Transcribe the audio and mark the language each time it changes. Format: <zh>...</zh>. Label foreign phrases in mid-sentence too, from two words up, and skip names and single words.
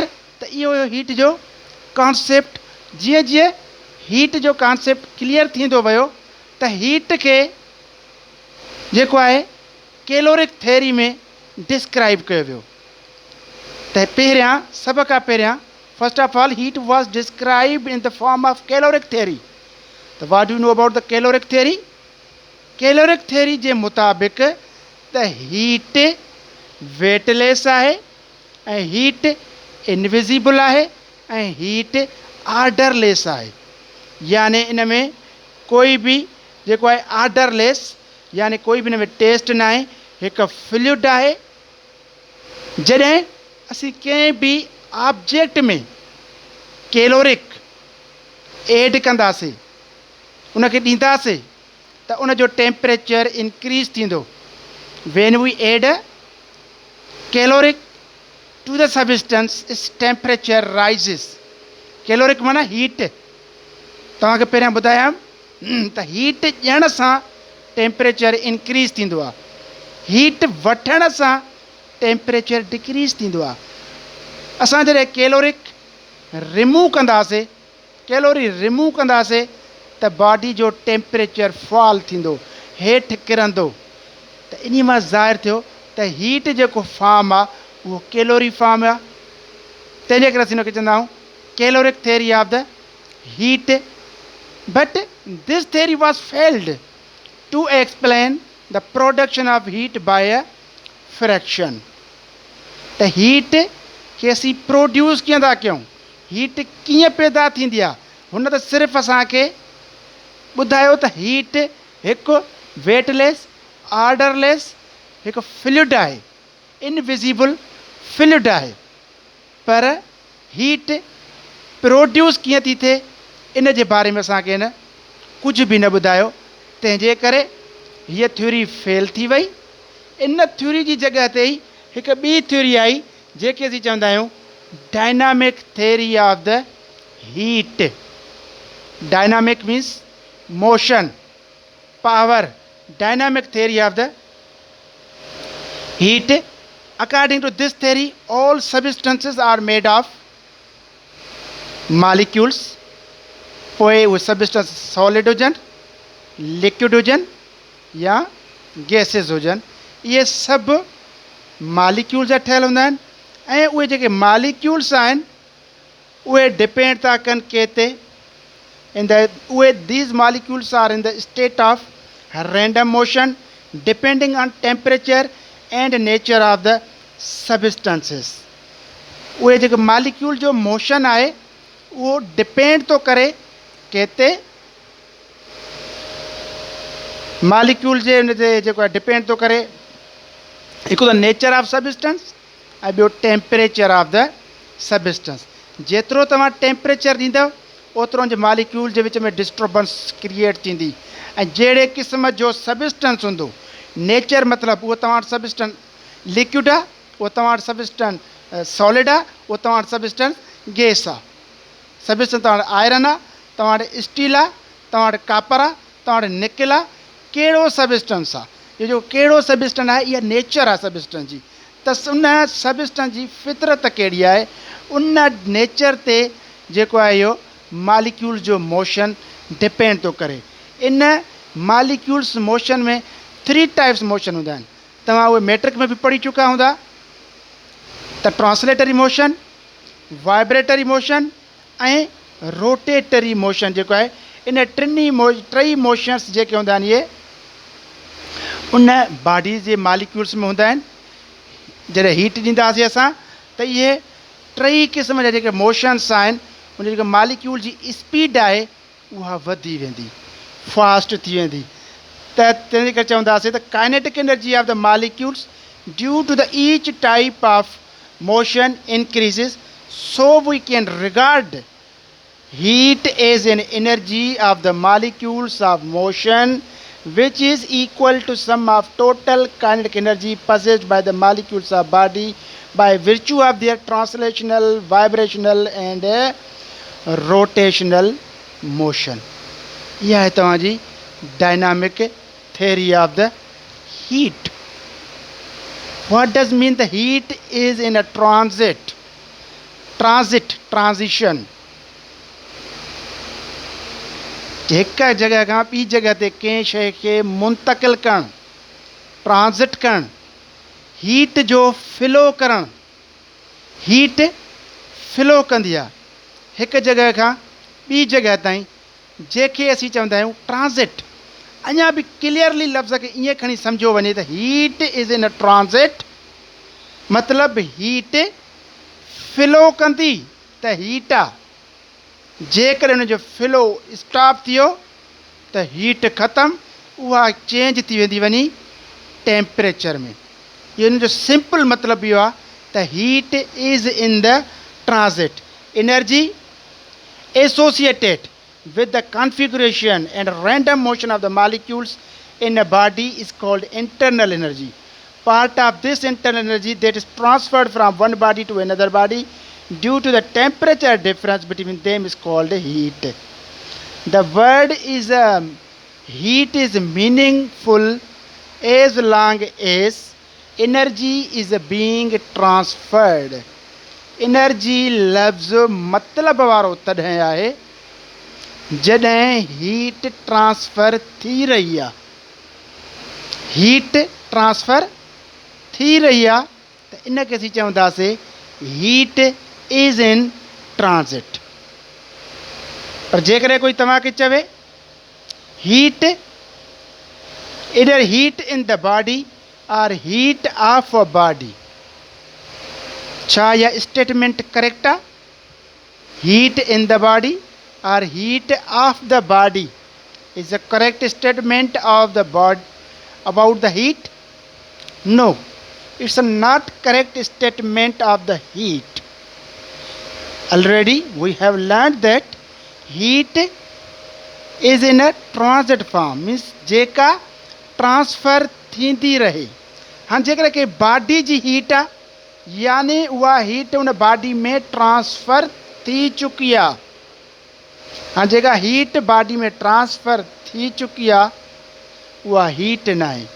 <sd>त इहो हीट जो कॉन्सेप्ट, जीअं जीअं हीट जो</sd> <en>concept clear</en> <sd>थींदो वियो, त हीट खे जेको आहे</sd> <en>caloric theory</en> <sd>में डिस्क्राइब कयो वियो। त पहिरियां, सभ खां पहिरियां,</sd> <en>First of all heat was described in the form of caloric theory. त what do know about the caloric theory? caloric theory</en> <sd>जे मुताबिक़ त हीट वेटलेस आहे, ऐं हीट इनविजिबल आहे, ऐं हीट ऑर्डरलेस आहे। यानी इन में कोई बि जेको आहे ऑर्डरलेस, यानी कोई बि इन में टेस्ट न आहे, हिकु फ्लूइड आहे। जॾहिं असीं कंहिं बि ऑब्जेक्ट में</sd> <en>caloric add</en> <sd>कंदासीं, उनखे ॾींदासीं, त उन जो</sd> <en>temperature increase</en> <sd>थींदो।</sd> <en>when we add caloric to the substance, its temperature rises.</en> <sd>कैलोरिक माना हीट। तव्हांखे पहिरियां ॿुधायां त हीट ॾियण सां</sd> <en>temperature increase</en> <sd>थींदो आहे, हीट वठण सां</sd> <en>temperature decrease</en> <sd>थींदो आहे। असां जॾहिं</sd> <en>caloric remove</en> <sd>कंदासीं,</sd> <en>calorie remove</en> <sd>कंदासीं, त बॉडी जो</sd> <en>temperature fall</en> <sd>थींदो, हेठि किरंदो। त इन मां ज़ाहिर थियो त हीट जेको फॉर्म आहे उहो</sd> <en>calorie form</en> <sd>आहे। तंहिंजे करे असीं हुनखे चवंदा आहियूं</sd> <en>caloric theory of the heat. but this theory was failed to explain the production of heat by a fraction.</en> <sd>त हीट खे असीं प्रोड्यूस कीअं था कयूं, हीट कीअं पैदा थींदी आहे, हुन त सिर्फ़ु असांखे ॿुधायो त हीट हिकु</sd> <en>weightless, orderless</en> <sd>हिकु फ्लूइड आहे,</sd> <en>invisible fluid</en> <sd>आहे। पर</sd> <en>heat produce</en> <sd>कीअं थी थिए, इन जे बारे में असांखे न कुझु बि न ॿुधायो। तंहिंजे करे हीअ</sd> <en>theory fail</en> <sd>थी वई। इन थ्योरी जी जॻह ते ई हिकु ॿी थ्योरी आई, जेके असीं चवंदा आहियूं</sd> <en>dynamic theory of the heat. dynamic means motion, power. dynamic theory of the heat. According to this theory, all substances are made of molecules।</en> <sd>पोइ उहे</sd> <en>substance solid</en> <sd>हुजनि, लिक्विड हुजनि या गैसेस हुजनि, इहे सभु मालिक्यूल्स जा ठहियल हूंदा आहिनि। ऐं उहे जेके मालिक्यूल्स आहिनि उहे डिपेंड था कनि कंहिं ते, उहे</sd> <en>these molecules are in the state of random motion depending on temperature and nature of the substances.</en> <sd>उहे जेके मालिक्यूल जो मोशन आहे उहो डिपेंड थो करे कंहिं ते, मालिक्यूल जे उन ते जेको आहे डिपेंड थो करे हिकु त</sd> <en>nature of substance</en> <sd>ऐं ॿियो</sd> <en>temperature of the substance.</en> <sd>जेतिरो तव्हां टेम्परेचर ॾींदव ओतिरो उन मालिक्यूल जे विच में</sd> <en>disturbance create</en> <sd>थींदी। ऐं जहिड़े क़िस्म जो सबस्टेंस हूंदो, नेचर मतिलबु उहो तव्हां वटि</sd> <en>substance liquid</en> <sd>आहे, उहो तव्हां वटि</sd> <en>substance solid</en> <sd>आहे, उहो तव्हां वटि</sd> <en>substance gas</en> <sd>आहे। सबस्टेंस तव्हां वटि आयरन आहे, तव्हां वटि स्टील आहे, तव्हां वटि कापर आहे, तव्हां वटि निकिल आहे। कहिड़ो सबस्टेंस आहे, इहो जो कहिड़ो सबस्टेंस आहे, इहा नेचर आहे सबस्टेंस जी। त उन सबस्टेंस जी फितरत कहिड़ी आहे, उन नेचर ते जेको आहे इहो मालिक्यूल्स जो मोशन डिपेंड थो करे। इन</sd> <en>molecules motion</en> <sd>में 3</sd> <en>types motion</en> <sd>हूंदा आहिनि। तव्हां उहे मैट्रिक में बि पढ़ी चुका हूंदा त</sd> <en>translatory motion, vibratory motion</en> <sd>ऐं</sd> <en>rotatory motion</en> <sd>जेको आहे। इन टई मोशन्स जेके हूंदा आहिनि इहे उन बॉडी जे मालिक्यूल्स में हूंदा आहिनि। जॾहिं हीट ॾींदासीं असां त इहे टई क़िस्म जा जेके मोशन्स आहिनि उन जेके मालिक्यूल जी स्पीड आहे उहा वधी वेंदी, फास्ट थी वेंदी। त तंहिंजे करे चवंदासीं त</sd> <en>kinetic energy of the molecules due to the each type of motion increases, so we can regard heat is an energy of the molecules of motion which is equal to sum of total kinetic energy possessed by the molecules of body by virtue of their translational, vibrational and rotational motion.</en> <hi>यह है</hi> <en>तव्हांजी dynamic theory of the heat. What does mean the heat is in a transition.</en> <sd>एक जगह खां ॿी जगह ते कंहिं शइ खे मुंतकिल करणु, ट्रांज़िट करणु, हीट जो फ़्लो करणु। हीट फ़्लो कंदी आहे हिकु जगह खां ॿी जगह ताईं, जंहिंखे असीं चवंदा आहियूं ट्रांज़िट। अञा बि क्लियरली लफ़्ज़ खे ईअं खणी सम्झो वञे त</sd> <en>heat is in a transit,</en> <sd>मतिलबु हीट फ़्लो कंदी त हीट आहे। जेकॾहिं उनजो</sd> <en>flow stop</en> <sd>थियो त हीट ख़तमु, उहा चेंज थी वेंदी वञी टेम्परेचर में। इहो इन जो सिंपल मतिलबु इहो आहे त</sd> <en>heat is in the transit. energy associated with the configuration and random motion of the molecules in a body is called internal energy. Part of this internal energy that is transferred from one body to another body due to the temperature difference between them is called heat. The word is heat is meaningful as long as energy is being transferred.</en> <sd>Energy लफ्ज़ मतलब वारो तॾहिं आहे जॾहिं</sd> <en>heat transfer</en> <sd>थी रही आहे।</sd> <en>heat transfer</en> <sd>थी रही आहे त इन खे असीं चवंदासीं</sd> <en>heat is in transit.</en> <sd>पर जेकॾहिं कोई तव्हांखे चवे</sd> <en>हीट इधर heat in the body और heat of a body,</en> <sd>छा इहा</sd> <en>statement correct</en> <sd>आहे?</sd> <en>heat in the body or heat of the body is a correct statement of the body about the heat? No, it's a not correct statement of the heat. Already we have learned that heat is in a transit form, means</en> <sd>जेका ट्रांसफ़र थींदी रहे। हाँ, जेकर के बॉडी जी हीट आहे यानी उहा हीट उन बॉडी में ट्रांसफ़र थी चुकी आहे। हाँ, जेका हीट बॉडी में ट्रांसफ़र थी चुकी आहे उहा हीट न आहे।</sd>